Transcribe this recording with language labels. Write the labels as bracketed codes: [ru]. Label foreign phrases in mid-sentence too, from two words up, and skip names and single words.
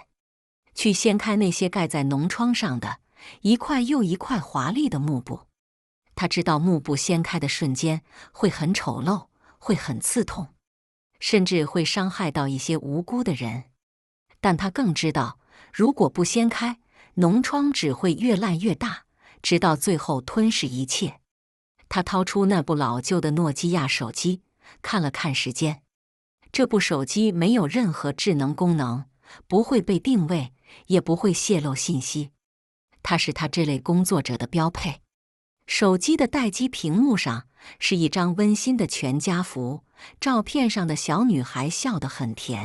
[zh] 去掀開那些蓋在膿瘡上的一塊又一塊華麗的幕布。他知道幕布掀開的瞬間會很醜陋，會很刺痛，甚至會傷害到一些無辜的人。但他更知道，如果不掀開，膿瘡只會越爛越大，直到最後吞噬一切。他掏出那部老舊的諾基亞手機，看了看時間。這部手機沒有任何智能功能，不會被定位，也不會洩露信息。它是他這類工作者的標配。手機的待機屏幕上是一張溫馨的全家福，照片上的小女孩笑得很甜。